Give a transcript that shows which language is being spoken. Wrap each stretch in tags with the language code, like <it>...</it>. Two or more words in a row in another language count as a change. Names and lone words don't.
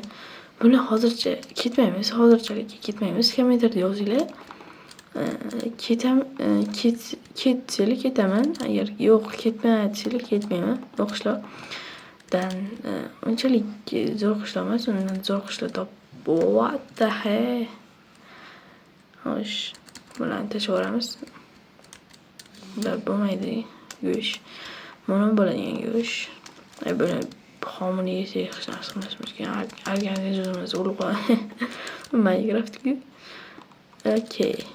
<uz>Buni hozircha ketmaymiz. Hozirchalikka ketmaymiz. Kommentarda yozinglar. Ketsanglar ketaman. Agar yo'q, ketma desanglar ketmayman. Yo'qishlardan unchalik zo'r qishloq emas. Undan zo'r qishloq</uz> <en>what the hell?</en> <uz>Xo'sh, bularni tashlab yuboramiz. Bular bo'lmaydi. Go'sht. Mana bo'ladigan go'sht. Buni homini yesak hech narsa qilmasmiz kerak. Organizmimiz o'lib qoladi. Minecraft'ga. Okey.</uz>